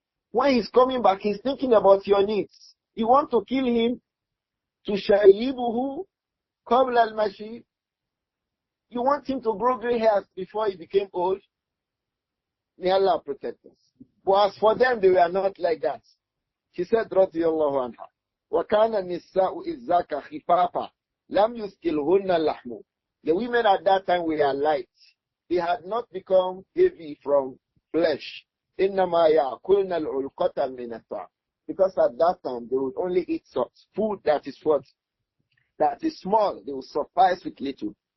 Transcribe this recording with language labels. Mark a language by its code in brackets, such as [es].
[en] When he's coming back, he's thinking about your needs. You want to kill him to shayibuhu qabla al-mashib. You want him to grow gray hairs before he became old. May Allah protect us. But as for them, they were not like that. She said, [ar] radiyallahu anha, وَكَانَ النِّسَاءُ إِذْ ذَاكَ خِفَافًا لَمْ يُسْكِلْهُنَّ اللَّحْمُ. [en] The women at that time were light. They had not become heavy from flesh. [ar] إِنَّمَا يَأْكُلْنَ الْعُلْقَةَ مِنَ الطَّعَامِ. [en] Because at that time, they would only eat food that is what? That is small. They will suffice with little.